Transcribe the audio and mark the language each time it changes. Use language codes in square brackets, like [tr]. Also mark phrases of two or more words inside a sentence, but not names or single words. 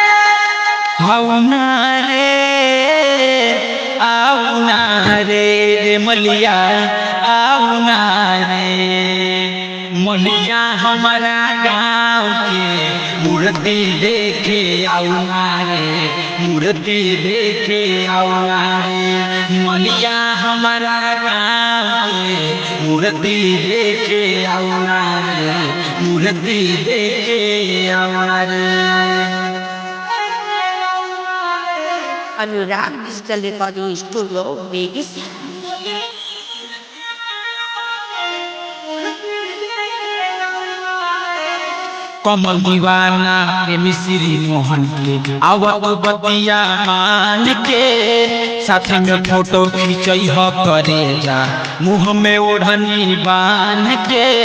[bho] आउना रे मलिया आउना रे मलिया हमारा गाँव के मूर्ति देखे आउना रे मूर्ति देखे आउना रे मलिया हमारा गाँव के मूर्ति देखे आउना रे मूर्ति देखे आउना रे। [it] Allora, visto le foto in studio, vedi? [bho] कमल दीवाना के मिश्री मोहन के आवत बतिया मान के साथ में फोटो खींचई ह करे जा मुँह में ओढ़नी बांध के।